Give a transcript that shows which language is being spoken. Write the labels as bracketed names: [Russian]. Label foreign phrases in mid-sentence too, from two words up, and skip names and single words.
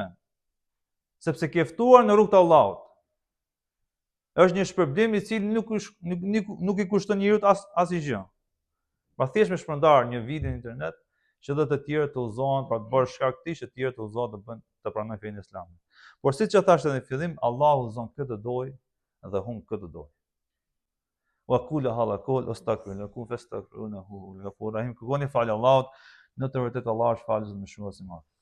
[Albanian] Sepse ke ftuar në rrugt të Allahut. Është një shpërblim i cili nuk i kushton njeriu asgjë. Pra thjesht me shpërndar një video në internet, që edhe të tjerë të udhëzohen për të bërë shkak të që të tjerë të udhëzohen të pranojnë fenë islame. Por siç e thashë në fillim, Allahu udhëzon këtë doj dhe humb këtë doj. [Arabic] وقولوا هذا قول أستغفر الله لكم فاستغفروه إنه هو الغفور الرحيم. [Albanian] Kërkoni falë Allahut, në të vërtetë Allah është falës më shumë se madh.